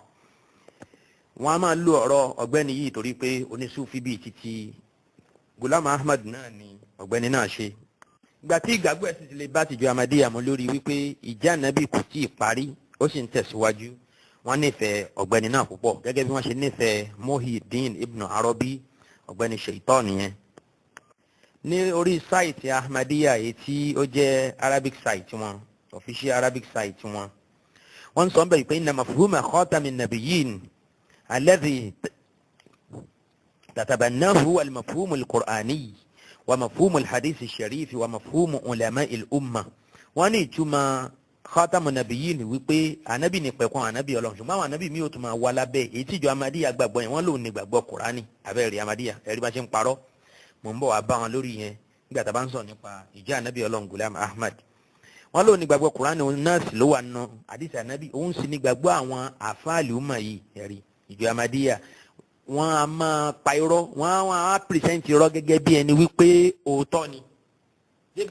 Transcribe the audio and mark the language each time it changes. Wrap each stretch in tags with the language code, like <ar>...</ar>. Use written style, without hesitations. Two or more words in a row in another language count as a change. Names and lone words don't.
<yo>wọ́n á máa lo ọ̀rọ̀ ọ̀gbẹ́ni yìí torí pé onísúfì bíi títí Ghulam Ahmad náà ni ọ̀gbẹ́ni náà ṣe ìgbà tí ìgbàgbọ́ ẹ̀ sì ti lè bá tìjọ Ahmadiyya mú lórí wípé ìjà ànábì kò tí ì parí ó sì ń tẹ̀síwájú wọ́n nífẹ̀ẹ́ ọ̀gbẹ́ni náà púpọ̀ gẹ́gẹ́ bí wọ́n ṣe nífẹ̀ẹ́ Muhyiddin Ibn Arabi ọ̀gbẹ́ni Shaitan nìyẹn ní orí sáìtì Ahmadiyya èyí tí ó jẹ́</yo> <en>Arabic site</en> <yo>wọn</yo> <en>official Arabic site</en> <yo>wọn wọ́n ń sọ bẹ́ẹ̀ pé</yo> <ar>إن مفهوم خاتم النبيين الذي تتبناه المفهوم القرآني ومفهوم الحديث الشريف ومفهوم علماء الأمة</ar> <yo>wọ́n ní ìtumọ̀</yo> <ar>خاتم النبيين</ar> <yo>wípé anabi ní pẹ̀kun anabi Ọlọ́run ṣùgbọ́n àwọn anabi mi ò tún máa wá lábẹ́ èyí tí ìjọ Ahmadiyya gbàgbọ́ yẹn wọ́n lòun ní gbàgbọ́ Qur'ani abẹ́rẹ́ Ahmadiyya ẹ̀rí bá ṣe ń parọ́ mò ń bọ̀ wá bá wọn lórí yẹn nígbà tá a bá ń sọ nípa ìjọ anabi Ọlọ́run Ghulam Ahmad wọ́n lòun ní gbàgbọ́ Qur'ani òun náà sì ló wà nù àdìsí anabi òun sì ní gbàgbọ́ àwọn àfáàlì ọmọ yìí ẹ̀rí ìjọ Ahmadiyya wọ́n á máa pa irọ́ wọ́n á pìrìsẹ́ǹtì irọ́ gẹ́gẹ́ bí ẹni wípé òótọ́ ni débi</yo>